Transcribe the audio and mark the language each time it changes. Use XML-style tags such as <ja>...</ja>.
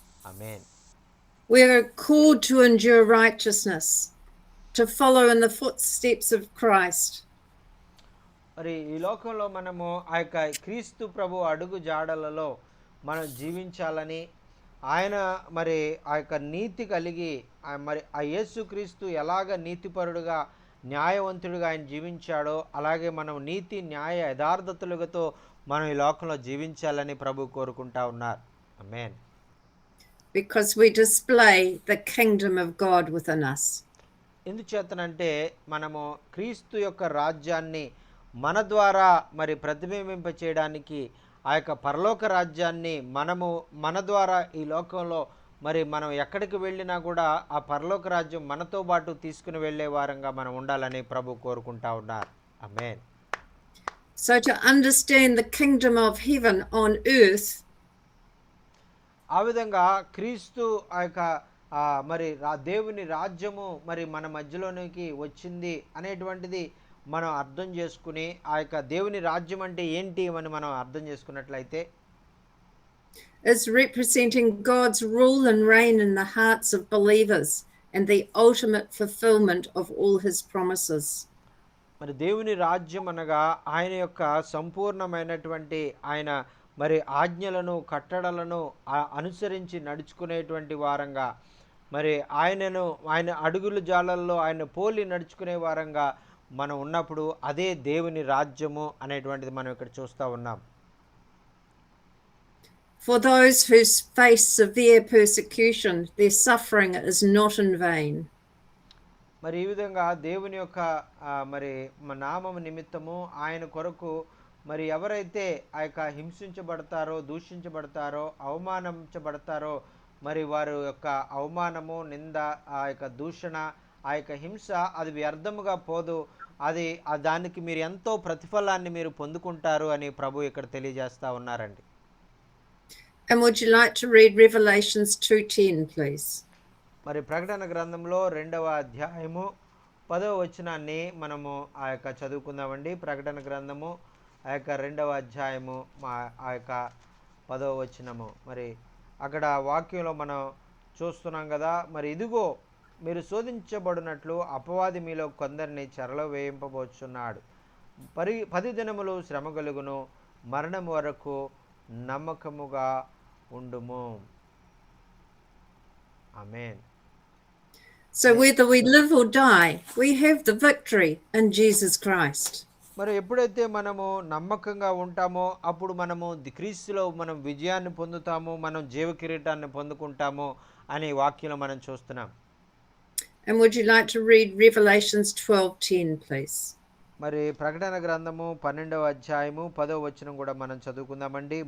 <te>Amen.</te> <en>We are called to endure righteousness, to follow in the footsteps of Christ.</en> <te>మరి ఈ లోకంలో మనము ఆ యొక్క క్రీస్తు ప్రభు అడుగు జాడలలో మనం జీవించాలని ఆయన మరి ఆ యొక్క నీతి కలిగి మరి ఆ యేసుక్రీస్తు ఎలాగ నీతిపరుడుగా న్యాయవంతుడిగా ఆయన జీవించాడో అలాగే మనం నీతి న్యాయ యథార్థతలతో మనం ఈ లోకంలో జీవించాలని ప్రభు కోరుకుంటా ఉన్నారు. ఆమేన్.</te> <en>Because we display the kingdom of God within us.</en> <te>ఎందుచేతనంటే మనము క్రీస్తు యొక్క రాజ్యాన్ని మన ద్వారా మరి ప్రతిబింబింప చేయడానికి ఆ యొక్క పరలోక రాజ్యాన్ని మనము మన ద్వారా ఈ లోకంలో మరి మనం ఎక్కడికి వెళ్ళినా కూడా ఆ పరలోక రాజ్యం మనతో పాటు తీసుకుని వెళ్ళే వారంగా మనం ఉండాలని ప్రభు కోరుకుంటా ఉన్నారు. ఆమేన్.</te> <en>So to understand the kingdom of heaven on earth,</en> <te>ఆ విధంగా క్రీస్తు ఆ యొక్క మరి దేవుని రాజ్యము మరి మన మధ్యలోనికి వచ్చింది అనేటువంటిది మనం అర్థం చేసుకుని ఆ యొక్క దేవుని రాజ్యం అంటే ఏంటి అని మనం అర్థం చేసుకున్నట్లయితే</te> <en>is representing God's rule and reign in the hearts of believers and the ultimate fulfillment of all his promises.</en> <te>మరి దేవుని రాజ్యం అనగా ఆయన యొక్క సంపూర్ణమైనటువంటి ఆయన మరి ఆజ్ఞలను కట్టడలను అనుసరించి నడుచుకునేటువంటి వారంగా మరి ఆయన అడుగుల జాలల్లో ఆయన పోలి నడుచుకునే వారంగా మనం ఉన్నప్పుడు అదే దేవుని రాజ్యము అనేటువంటిది మనం ఇక్కడ చూస్తూ ఉన్నాం.</te> <en>For those who face severe persecution, their suffering is not in vain.</en> <te>మరి ఈ విధంగా దేవుని యొక్క మరి నామము నిమిత్తము ఆయన కొరకు మరి ఎవరైతే ఆ యొక్క హింసించబడతారో దూషించబడతారో అవమానించబడతారో మరి వారి యొక్క అవమానము నింద ఆ యొక్క దూషణ ఆ యొక్క హింస అది వ్యర్థముగా పోదు. అది దానికి మీరు ఎంతో ప్రతిఫలాన్ని మీరు పొందుకుంటారు అని ప్రభు ఇక్కడ తెలియజేస్తా ఉన్నారండి.</te> <en>And would you like to read Revelations 2:10, please?</en> <te>మరి ప్రకటన గ్రంథంలో 2వ అధ్యాయము 10వ వచనాన్ని మనము ఆ యొక్క చదువుకుందామండి. ప్రకటన గ్రంథము ఆ యొక్క 2వ అధ్యాయము ఆ యొక్క 10వ వచనము. మరి అక్కడ వాక్యంలో మనం చూస్తున్నాం కదా, మరి ఇదిగో మీరు శోధించబడినట్లు అపవాది మీలో కొందరిని చెరలో వేయింపబోచున్నాడు. 10 దినములు శ్రమ కలుగును, మరణం వరకు నమ్మకముగా ఉండుము. ఆమేన్.</te> <en>So whether we live or die, we have the victory in Jesus Christ.</en> <te>మరి ఎప్పుడైతే మనము నమ్మకంగా ఉంటామో అప్పుడు మనము క్రీస్తులో మనం విజయాన్ని పొందుతాము, మనం జీవ కిరీటాన్ని పొందుకుంటాము అనే వాక్యంలో మనం చూస్తున్నాం.</te> <en>And would you like to read Revelations 12:10, please?</en> <te>మరి ప్రకటన గ్రంథము 12వ అధ్యాయము 10వ వచనం కూడా మనం చదువుకుందామండి.</te>